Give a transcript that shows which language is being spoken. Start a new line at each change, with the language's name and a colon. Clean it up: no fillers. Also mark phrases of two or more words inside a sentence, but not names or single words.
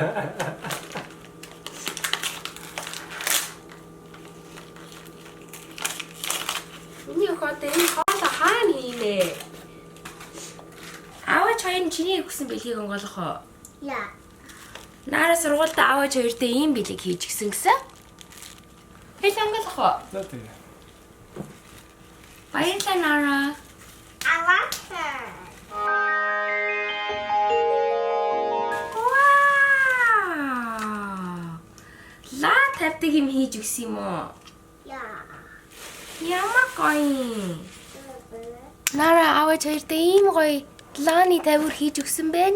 Mongolian: Миний охид энэ хоол хаана хийнэ? Аваач хоёр чиний өгсөн бэлгийг онгойлгох уу? Яа. Нара сургуультай аваач хоёртой ийм бэлэг хийж гисэн гэсэн. Хэл онгойлгох уу? За тийм. Баярлалаа Нара.
English: I like her.
Mongolian: Вау! Лаа тавьдаг юм хийж өгсөн юм уу? Яа. Ямар гоё. Нара аваач хоёртой ийм гоё лааны тавиур хийж өгсөн байна.